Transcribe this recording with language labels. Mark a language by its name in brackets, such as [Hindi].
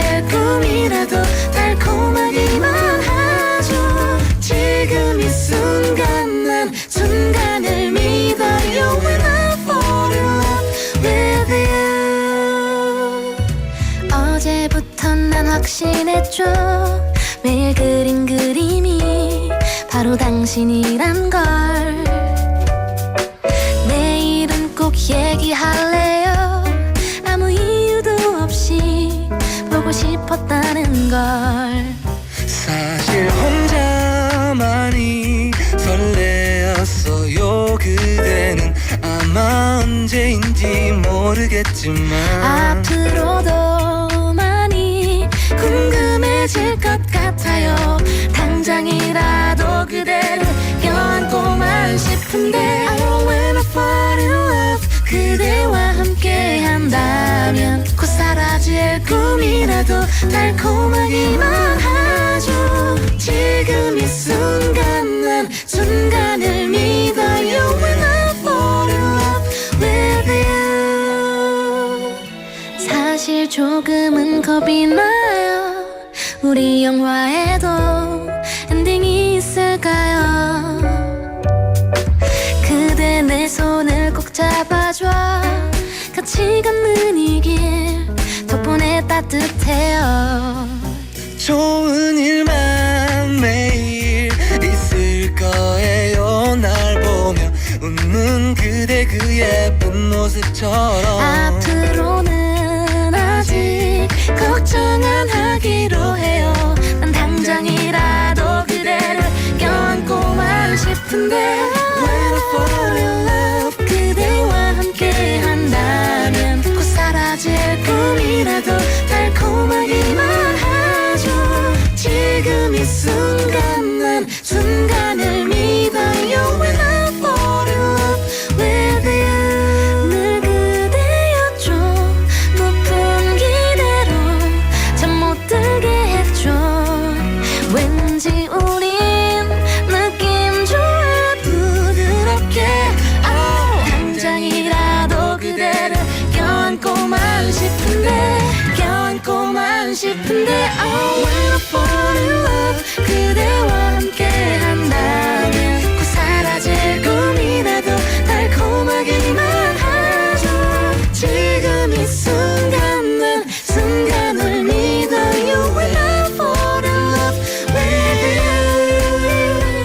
[Korean] 꿈이라도 달콤하기만 하죠. 지금 이 순간 난 순간을 믿어요. [English] When I fall in love with you. [Korean] 어제부터 난 확신했죠. 매일 그린 그림이 바로 당신이란 걸. 내일은 꼭 얘기할래요. 아무 이유도 없이 보고 싶었다는 걸. 사실 혼자만이 설레었어요. 그대는 아마 언제인지 모르겠지만 앞으로도 많이 궁금해질 것 같아요. 당장이라도 그대를 껴안고만 싶은데 [English] Oh, when I fall in love [Korean] 그대와 함께 한다면 곧 사라질 꿈이라도 달콤하기만 하죠. 지금 이 순간 난 순간을 믿어요. [English] When I fall in love with you. [Korean] 사실 조금은 겁이 나요. 우리 영화에도 엔딩이 있을까요? 그대 내 손을 꼭 잡아줘. 같이 걷는 이 길 덕분에 따뜻해요. 좋은 일만 매일 있을 거예요. 날 보며 웃는 그대 그 예쁜 모습처럼 앞으로는 아직 걱정 안 하기로 해요. 난 당장이라도 그대를 껴안고만 싶은데 [English] When I fall in love [Korean] 그대와 함께 한다면 곧 사라질 꿈이라도 달콤하기만 하죠. 지금 이 순간 난 순간을 믿어요. [English] When I fall in love with you. [Korean] 늘 그대였죠. 높은 기대로 잠 못 들게 했죠. 왠지 우린 느낌 좋아 부드럽게 당장이라도 그대를 껴안고만 싶은데 [English] Oh, when I fall in love [Korean] 그대와 함께 한다면 곧 사라질 꿈이라도 달콤하기만 하죠. 지금 이 순간 난 순간을 믿어요. [English] When I fall in love with you.